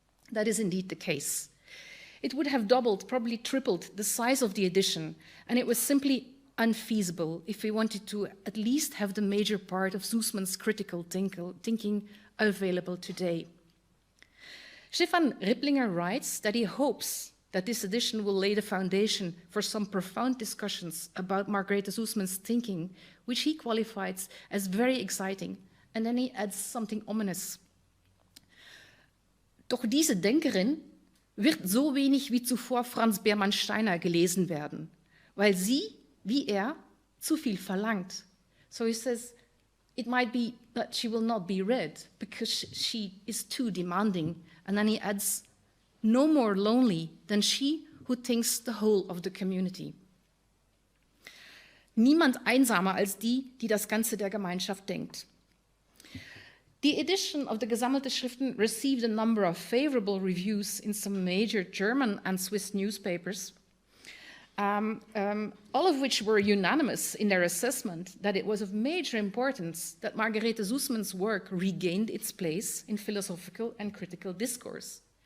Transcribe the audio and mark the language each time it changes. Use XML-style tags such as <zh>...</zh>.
<en>That is indeed the case. It would have doubled, probably tripled the size of the edition, and it was simply unfeasible if we wanted to at least have the major part of Susman's critical thinking available today. Stefan Ripplinger writes that he hopes that this edition will lay the foundation for some profound discussions about Margarete Susman's thinking, which he qualifies as very exciting, and then he adds something ominous.</en> <de>Doch diese Denkerin wird so wenig wie zuvor Franz Beermann-Steiner gelesen werden, weil sie, wie zu viel verlangt.</de> <en>So he says, it might be that she will not be read because she is too demanding. And then he adds, no more lonely than she who thinks the whole of the community.</en> <de>Niemand einsamer als die, die das Ganze der Gemeinschaft denkt.</de> <en>The edition of the Gesammelte Schriften received a number of favorable reviews in some major German and Swiss newspapers, all of which were unanimous in their assessment that it was of major importance that Margarete Susman's work regained its place in philosophical and critical discourse.</en>